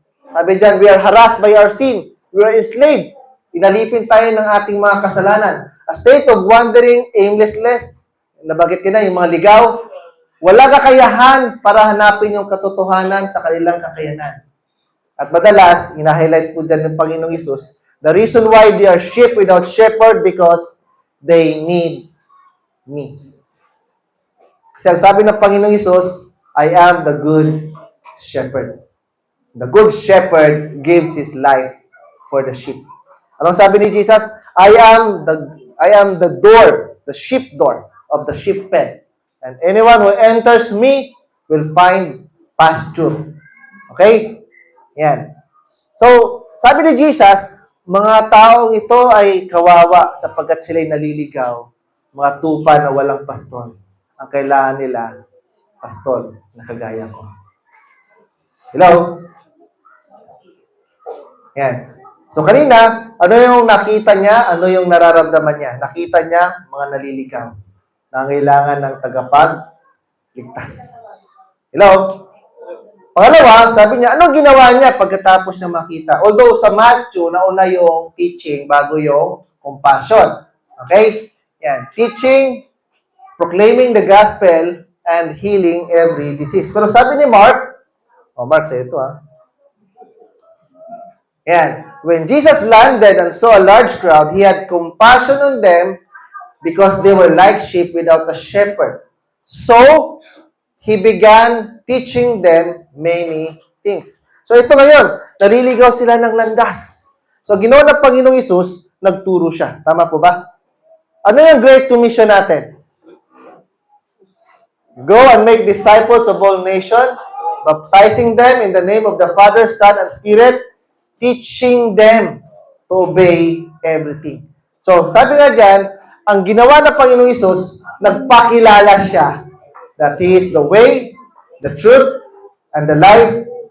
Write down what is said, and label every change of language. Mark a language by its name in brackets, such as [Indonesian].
[Filipino] Sabi dyan, [English] we are harassed by our sin. We are enslaved. [Filipino] Inalipin tayo ng ating mga kasalanan. [English] A state of wandering, aimlessness. [Filipino] Nabanggit ko na, yung mga ligaw. Wala kakayahan para hanapin yung katotohanan sa kanilang kakayanan. At madalas, ina-highlight po dyan ng Panginoong Hesus, [English] the reason why they are sheep without shepherd because they need me. [Filipino] Kasi ang sabi ng Panginoong Hesus, [English] I am the good shepherd. The good shepherd gives his life for the sheep. [Filipino] Anong sabi ni Jesus? [English] I am the door, the sheep door of the sheep pen. And anyone who enters me will find pasture. [Filipino] Okay? Yan. So, sabi ni Jesus, mga taong ito ay kawawa sapagkat sila'y naliligaw, mga tupa na walang pastor. Ang kailangan nila, pastor na kagaya ko. Hello? Yan. So, kanina, ano yung nakita niya? Ano yung nararamdaman niya? Nakita niya mga naliligaw na kailangan ng tagapagligtas. Hello? Pangalawa, sabi niya, anong ginawa niya pagkatapos niya makita? Although sa Matthew, nauna yung teaching bago yung compassion. Okay? Yan. [English] Teaching, proclaiming the gospel, and healing every disease. [Filipino] Pero sabi ni Mark, Mark, sa ito Yan. [English] When Jesus landed and saw a large crowd, he had compassion on them because they were like sheep without a shepherd. So, he began teaching them many things. [Filipino] So ito ngayon, naliligaw sila ng landas. So ginawa ng Panginoong Hesus, nagturo siya. Tama po ba? Ano yung Great Commission natin? [English] Go and make disciples of all nations, baptizing them in the name of the Father, Son, and Spirit, teaching them to obey everything. [Filipino] So sabi nga dyan, ang ginawa ng Panginoong Hesus, nagpakilala siya [English] that He is the way, the truth, and the life.